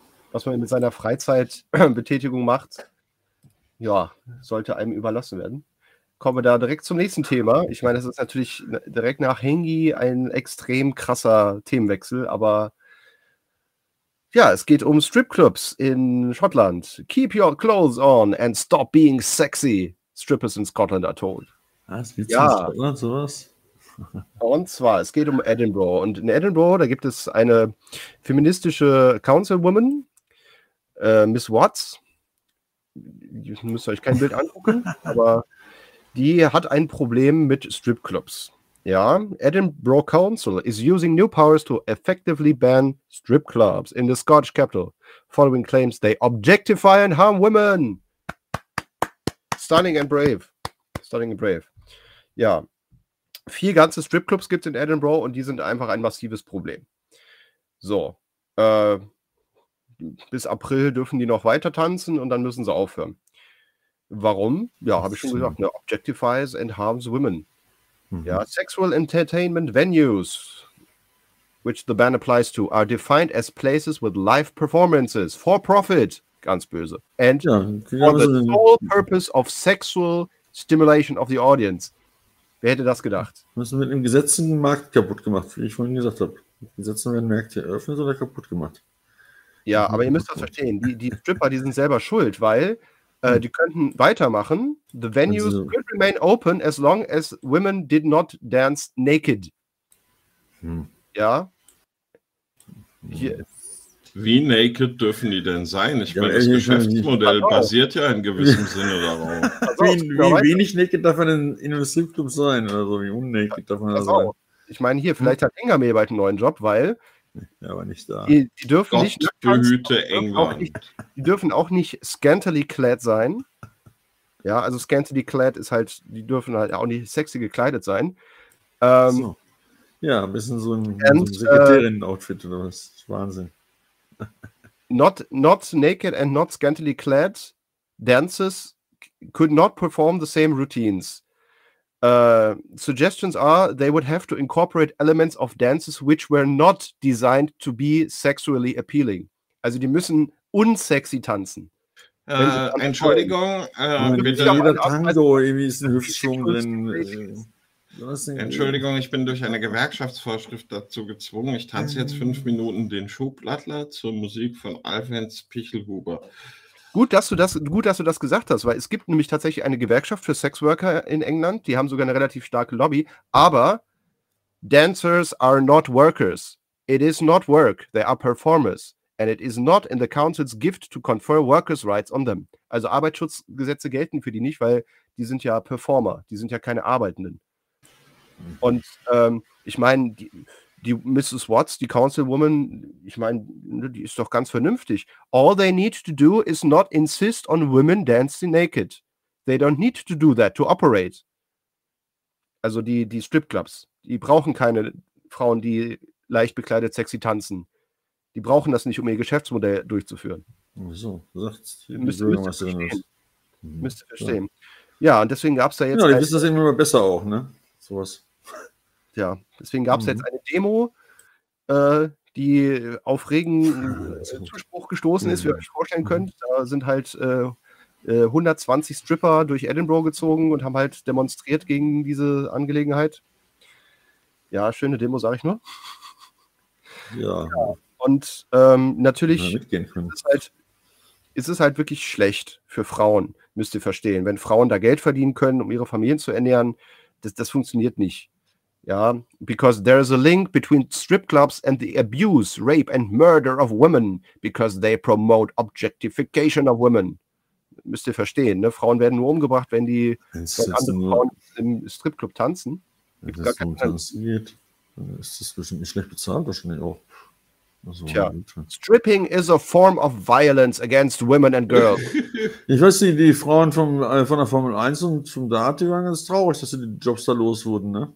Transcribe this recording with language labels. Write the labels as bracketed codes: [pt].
[de] Was man mit seiner Freizeitbetätigung macht, ja, sollte einem überlassen werden. Kommen wir da direkt zum nächsten Thema. Ich meine, das ist natürlich direkt nach Hengi ein extrem krasser Themenwechsel, aber ja, es geht um Stripclubs in Schottland. [en] Keep your clothes on and stop being sexy. Strippers in Scotland are told. [de] Was, willst du in Scotland sowas? Und zwar, es geht um Edinburgh. Und in Edinburgh, da gibt es eine feministische Councilwoman, Miss Watts. Ihr müsst euch kein Bild angucken, aber die hat ein Problem mit Stripclubs. [en] Ja, Edinburgh Council is using new powers to effectively ban stripclubs in the Scottish capital, following claims they objectify and harm women. Stunning and brave. Stunning and brave. [de] Ja, 4 ganze Stripclubs gibt es in Edinburgh und die sind einfach ein massives Problem. So, bis April dürfen die noch weiter tanzen und dann müssen sie aufhören. Warum? Ja, habe ich schon gesagt, ne? [en] Objectifies and harms women. [de] Mhm. [en] Ja, sexual entertainment venues, which the ban applies to, are defined as places with live performances for profit. [de] Ganz böse. [en] And ja, for the sole purpose of sexual stimulation of the audience. [de] Wer hätte das gedacht? Müssen mit dem Gesetz den Markt kaputt gemacht, wie ich vorhin gesagt habe. Gesetze werden Märkte eröffnet oder kaputt gemacht. Ja, aber ihr müsst das verstehen. Die Stripper, die sind selber schuld, weil die könnten weitermachen. [en] The venues could remain open as long as women did not dance naked. [de] Ja. Hier. Wie naked dürfen die denn sein? Ich meine, das Geschäftsmodell basiert ja in gewissem Sinne darauf. Wie wenig naked darf man in einem Stripclub sein? Oder so, wie unnaked darf man da sein? Ich meine, hier, vielleicht hat Hengame bald einen neuen Job, weil. Ja, aber nicht da. Die dürfen Gott nicht. Behüte England. Die dürfen auch nicht scantily clad sein. Ja, also scantily clad ist halt, die dürfen halt auch nicht sexy gekleidet sein. So. Ja, ein bisschen so ein Sekretärinnen-Outfit oder was? Wahnsinn. [en] Not naked and not scantily clad dancers could not perform the same routines. Suggestions are they would have to incorporate elements of dances which were not designed to be sexually appealing. [de] Also die müssen unsexy tanzen. Entschuldigung, bitte. Jeder Tango, irgendwie ist ein Hüftschwung drin. Entschuldigung, ich bin durch eine Gewerkschaftsvorschrift dazu gezwungen. Ich tanze jetzt 5 Minuten den Schublattler zur Musik von Alfons Pichelhuber. Gut, dass du das gesagt hast, weil es gibt nämlich tatsächlich eine Gewerkschaft für Sexworker in England. Die haben sogar eine relativ starke Lobby. Aber [en] dancers are not workers. It is not work. They are performers. And it is not in the council's gift to confer workers' rights on them. [de] Also Arbeitsschutzgesetze gelten für die nicht, weil die sind ja Performer. Die sind ja keine Arbeitenden. Und ich meine, die Mrs. Watts, die Councilwoman, ich meine, die ist doch ganz vernünftig. [en] All they need to do is not insist on women dancing naked. They don't need to do that to operate. [de] Also die Stripclubs, die brauchen keine Frauen, die leicht bekleidet sexy tanzen. Die brauchen das nicht, um ihr Geschäftsmodell durchzuführen. So, sagt die Bürgermeisterin was. Müsst ihr verstehen. Ja. Ja, und deswegen gab es da jetzt... Ja, die wissen das immer besser auch, ne? Sowas. Ja, deswegen gab es jetzt eine Demo, die auf regen Zuspruch gestoßen ist, wie ihr euch vorstellen könnt. Da sind halt 120 Stripper durch Edinburgh gezogen und haben halt demonstriert gegen diese Angelegenheit. Ja, schöne Demo, sage ich nur. Ja. Und natürlich ist halt ist es halt wirklich schlecht für Frauen, müsst ihr verstehen. Wenn Frauen da Geld verdienen können, um ihre Familien zu ernähren, das funktioniert nicht. [en] Ja, because there is a link between strip clubs and the abuse, rape and murder of women, because they promote objectification of women. [de] Müsst ihr verstehen, ne? Frauen werden nur umgebracht, wenn die Frauen im Stripclub tanzen. Ist das bestimmt nicht schlecht bezahlt, wahrscheinlich auch. [en] Tja, stripping is a form of violence against women and girls. [de] Ich weiß nicht, die Frauen von der Formel 1 und vom Dart, die waren ganz traurig, dass sie die Jobs da los wurden, ne?